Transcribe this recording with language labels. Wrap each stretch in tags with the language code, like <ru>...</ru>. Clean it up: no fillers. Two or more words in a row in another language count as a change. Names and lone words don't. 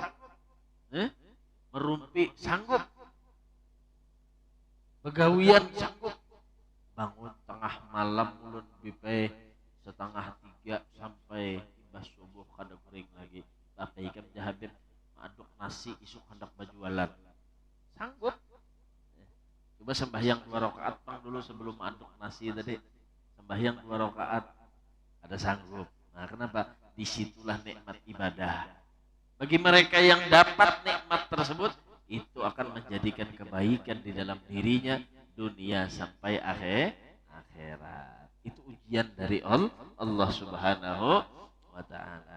<bjn>Merumpi sanggup, begawian sanggup, bangun tengah malam ulun bipai 2:30 sampai imbas subuh kada kering lagi, pakai ikan jahabir aduk nasi isuk hendak berjualan sanggup. Coba sembahyang 2 rakaat pang dulu sebelum aduk nasi tadi, sembahyang 2 rakaat ada sanggup. Nah,</bjn> <id>kenapa? Disitulah nikmat ibadah. Bagi mereka yang dapat nikmat tersebut, itu akan menjadikan kebaikan di dalam dirinya dunia sampai akhirat. Itu ujian dari Allah</id> <ar>Subhanahu wa taala.</ar>